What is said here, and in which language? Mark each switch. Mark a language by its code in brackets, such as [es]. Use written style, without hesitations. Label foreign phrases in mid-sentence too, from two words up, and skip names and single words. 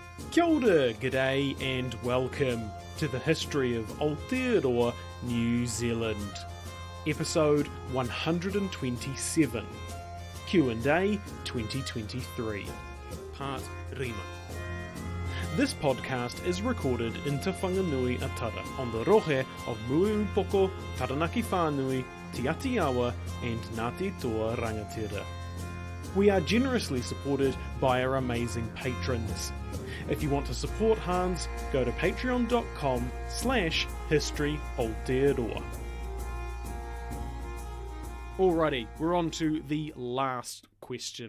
[mi] Kia ora, [en] g'day and welcome to the history of Aotearoa, New Zealand. Episode 127, Q&A 2023, Part Rima. This podcast is recorded in Te Whanganui Atara on the rohe of Mueupoko, Taranaki Whānui, Te Aotearoa and Ngāti Toa Rangatira. We are generously supported by our amazing patrons. If you want to support Hans, go to patreon.com/historyaotearoa. Alrighty, we're on to the last question.